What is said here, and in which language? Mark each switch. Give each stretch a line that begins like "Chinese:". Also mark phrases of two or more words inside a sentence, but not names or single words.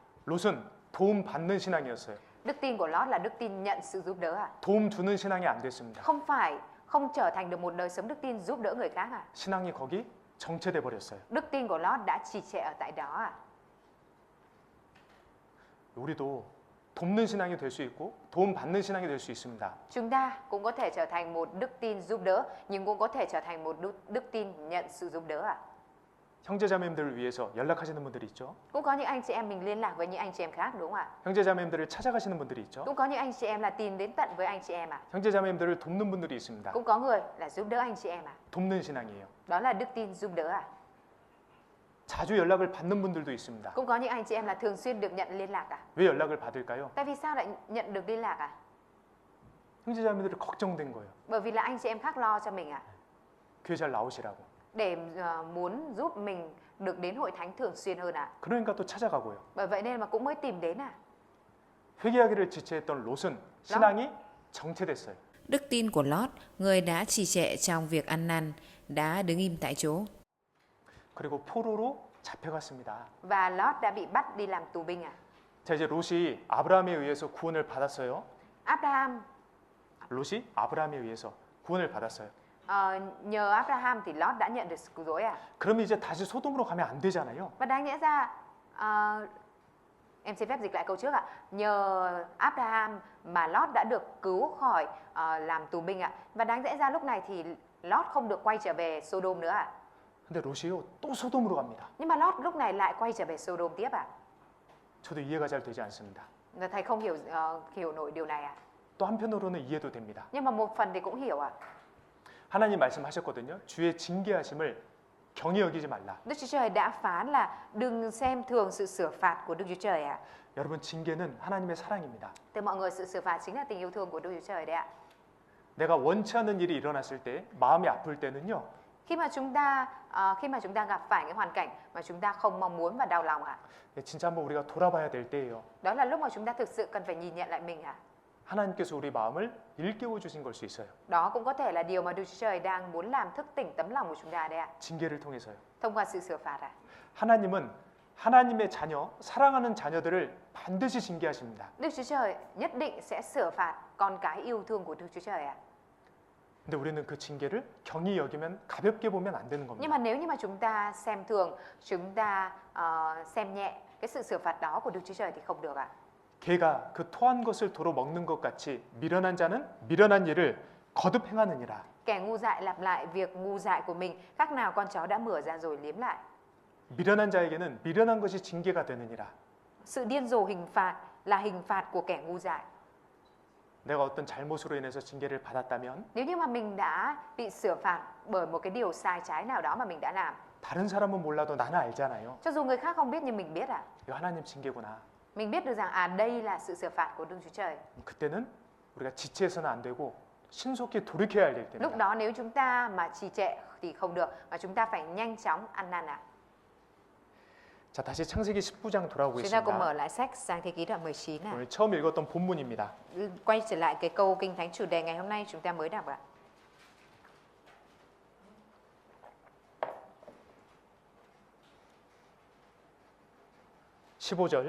Korean: 롯은 도움 받는 신앙이었어요.
Vietnamese: Đức tin của Lót là đức tin nhận sự giúp đỡ ạ.
Korean: 도움 주는 신앙이 안 됐습니다.
Vietnamese: Không trở thành được một đời sống đức tin giúp đỡ người khác ạ.
Korean: 신앙이 거기 정체돼 버렸어요.
Vietnamese: Đức tin của Lót đã trì trệ ở tại đó ạ.
Korean: 우리도 돕는 신앙이 될 수 있고 도움 받는 신앙이 될 수 있습니다.
Vietnamese: Chúng ta cũng có thể trở thành một đức tin giúp đỡ, nhưng cũng có thể trở thành một đức tin nhận sự giúp đỡ ạ.
Korean: 형제자매님들을 위해서 연락하시는 분들이 있죠.
Vietnamese: Cũng có những anh chị em mình liên lạc với những anh chị em khác đúng không ạ?
Korean: 형제자매님들을 찾아가시는 분들이 있죠.
Vietnamese: Cũng có những anh chị em là tìm đến tận với anh chị em ạ.
Korean: 형제자매님들을 돕는 분들이 있습니다.
Vietnamese: Cũng có người là giúp đỡ anh chị em ạ.
Korean: 돕는 신앙이에요.
Vietnamese: Đó là đức tin giúp đỡ ạ.
Korean: 자주 연락을 받는 분들도 있습니다.
Vietnamese: Cũng có những anh chị em là thường xuyên được nhận liên lạc ạ.
Korean: 왜 연락을 받을까요?
Vietnamese: Tại vì sao lại nhận được liên lạc ạ?
Korean: 형제자매들이 걱정된 거예요.
Vietnamese: Bởi vì là anh chị em khác lo cho mình ạ.
Korean: 교회 잘 나오시라고.
Vietnamese: Để muốn giúp mình được đến hội thánh thường xuyên hơn ạ.
Korean: 그러니까 또 찾아가고요.
Vietnamese: Bởi vậy nên mà cũng mới tìm đến ạ.
Korean: 회개하기를 지체했던 롯은 신앙이 정체됐어요.
Vietnamese: Đức tin của Lót, người đã trì trệ trong việc ăn năn, đã đứng im tại chỗ.
Korean: 그리고 포로로 잡혀갔습니다.
Vietnamese: Và Lót đã bị bắt đi làm tù binh ạ.
Korean: 자, 이제 롯이 아브라함에 의해서 구원을 받았어요.
Vietnamese: Abraham
Korean: 롯이 아브라함에 의해서 구원을 받았어요.
Vietnamese: Nhờ Abraham thì Lót đã nhận được sự cứu rỗi à?
Korean: 그러면 이제 다시 소돔으로 가면 안 되잖아요.
Vietnamese: Và đáng nghĩa ra em xin phép dịch lại câu trước ạ. Nhờ Abraham mà Lót đã được cứu khỏi làm tù binh ạ. Và đáng lẽ ra lúc này thì Lót không được quay trở về Sodom nữa ạ.
Korean: 근데 롯이요 또 소돔으로 갑니다.
Vietnamese: Nhưng mà Lót lúc này lại quay trở về Sodom tiếp ạ.
Korean: 저도 이해가 잘 되지 않습니다.
Vietnamese: Và thầy không hiểu nổi điều này ạ.
Korean: 또 한편으로는 이해도 됩니다.
Vietnamese: Nhưng mà một phần thì cũng hiểu ạ.
Korean: 하나님 말씀하셨거든요. 주의 징계하심을 경히 여기지 말라.
Vietnamese: Đức Chúa Trời đã phán là đừng xem thường sự sửa phạt của Đức Chúa Trời ạ.
Korean: 여러분 징계는 하나님의 사랑입니다.
Vietnamese: Từ mọi người, sự sửa phạt chính là tình yêu thương của Đức Chúa Trời đấy ạ.
Korean: 내가 원치 않는 일이 일어났을 때 마음이 아플 때는요.
Vietnamese: Khi mà chúng ta gặp phải những hoàn cảnh mà chúng ta không mong muốn và đau lòng ạ.
Korean: 진짜 한번 우리가 돌아봐야 될 때예요.
Vietnamese: Đó là lúc mà chúng ta thực sự cần phải nhìn nhận lại mình ạ.
Korean: 하나님께서 우리 마음을 일깨워 주신 걸 수 있어요.
Vietnamese: Đó cũng có thể là điều mà Đức Chúa Trời đang muốn làm thức tỉnh tấm lòng của chúng ta đấy ạ.
Korean: 징계를 통해서요.
Vietnamese: Thông qua sự sửa phạt ạ.
Korean: 하나님은 하나님의 자녀, 사랑하는 자녀들을 반드시 징계하십니다.
Vietnamese: Đức Chúa Trời nhất định sẽ sửa phạt con cái yêu thương của Đức Chúa Trời ạ.
Korean: 근데 우리는 그 징계를 경히 여기면 가볍게 보면 안 되는
Vietnamese: Nhưng
Korean: 겁니다.
Vietnamese: mà nếu như mà chúng ta xem thường, chúng ta xem nhẹ cái sự sửa phạt đó của Đức Chúa Trời thì không được ạ.
Korean: 개가 그 토한 것을 도로 먹는 것 같이 미련한 자는 미련한 일을 거듭 행하느니라.
Vietnamese: Kẻ ngu dại lặp lại việc ngu dại của mình, khác nào con chó đã mửa ra rồi liếm lại.
Korean: 미련한 자에게는 미련한 것이 징계가 되느니라.
Vietnamese: Sự điên rồ hình phạt là hình phạt của kẻ ngu dại.
Korean: 내가 어떤 잘못으로 인해서 징계를 받았다면
Vietnamese: Nếu như mà mình đã bị sửa phạt bởi một cái điều sai trái nào đó mà mình đã làm,
Korean: 다른 사람은 몰라도 나는 알잖아요.
Vietnamese: cho dù người khác không biết nhưng mình biết ạ.
Korean: 이거 하나님 징계구나.
Vietnamese: Mình biết được rằng đây là sự sửa phạt của Đức Chúa Trời.
Korean: 그때는 우리가 지체해서는 안 되고 신속히 돌이켜야 할
Vietnamese: Lúc
Korean: 때입니다.
Vietnamese: đó nếu chúng ta mà trì trệ thì không được, mà chúng ta phải nhanh chóng ăn năn ạ.
Korean: 자, 다시 창세기 19장 돌아오고
Vietnamese: Chúng ta cùng mở
Korean: 있습니다.
Vietnamese: lại sách Sang Thế Ký đoạn 19 ạ.
Korean: 오늘 처음 읽었던 본문입니다.
Vietnamese: Quay trở lại cái câu Kinh Thánh chủ đề ngày hôm nay chúng ta mới đọc ạ.
Korean: (15절)